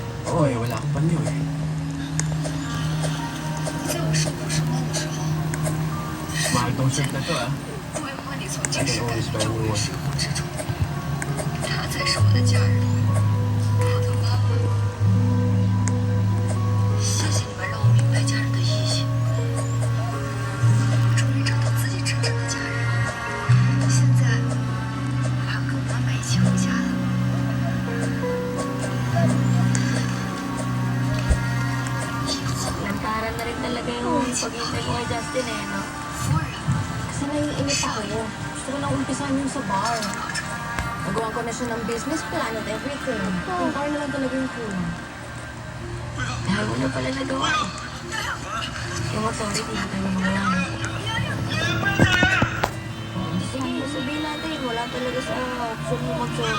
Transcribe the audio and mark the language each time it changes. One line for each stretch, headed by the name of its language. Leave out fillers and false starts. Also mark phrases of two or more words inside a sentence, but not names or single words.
Filipino: Oo eh, wala akong panyo eh.
Chinese: 在我受过伤痛的时候，
Filipino: Mahal tong shirt na to ah.
Chinese: 会和你从今时代照入生活之中。他才是我的家人，我的妈妈。谢谢你们让我明白家人的意义。我终于找到自己真正的家人，现在我要跟我妈妈一起回家了。以后
Filipino: Lantaran na rin talaga yung pag-ibig ko kay Justin eh, no?
Chinese: 夫人
Filipino: Kasi naiinip ako. Gusto ko nang umpisahan yung sa bar. Nagawa ko na siya ng
English: business plan
Filipino: at everything. Yung bar na lang talaga yung kulang. Dahil mo na pala nagawa eh. Yung authority na tayo magawa. Sige, sabihin natin, wala talaga sa option mo mag-sorry.